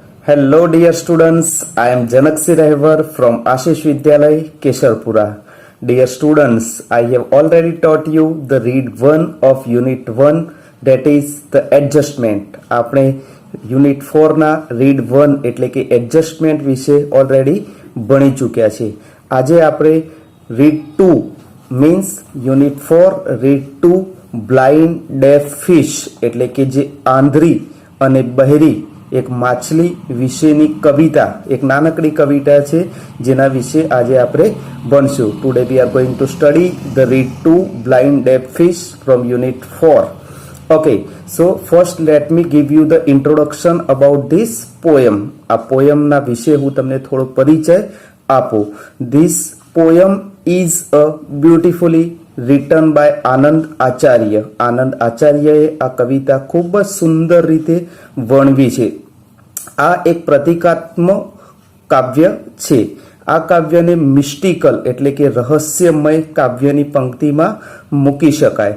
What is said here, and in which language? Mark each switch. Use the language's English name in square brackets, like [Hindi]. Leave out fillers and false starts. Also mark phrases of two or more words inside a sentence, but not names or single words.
[English] Hello dear students, I am Janakshi Rehvar from Ashish Vidyalay, Kesharpura. Dear students, I have already taught you the read 1 of unit 1, that is the adjustment. [Gujarati] આપણે યુનિટ 4 ના રીડ 1 એટલે કે એડજસ્ટમેન્ટ વિશે ઓલરેડી ભણી ચૂક્યા છે. આજે આપણે [English] read 2 means unit 4 read 2 blind deaf fish [Gujarati] એટલે કે જે આંધળી અને બહેરી એક માછલી વિશેની કવિતા, એક નાનકડી કવિતા છે જેના વિશે આજે આપણે ભણશું. [English] today we are going to study the read 2 blind deaf fish from unit 4. Okay, so first let me give you the introduction about this poem. [Gujarati] આ પોયમના વિશે હું તમને થોડો પરિચય આપું. [English] This poem is a beautifully written by આનંદ આચાર્ય. [Gujarati] આનંદ આચાર્યએ આ કવિતા ખૂબ જ સુંદર રીતે વર્ણવી છે. આ એક પ્રતિકાત્મક કાવ્ય છે. આ કાવ્યને મિસ્ટિકલ એટલે કે રહસ્યમય કાવ્યની પંક્તિમાં મૂકી શકાય.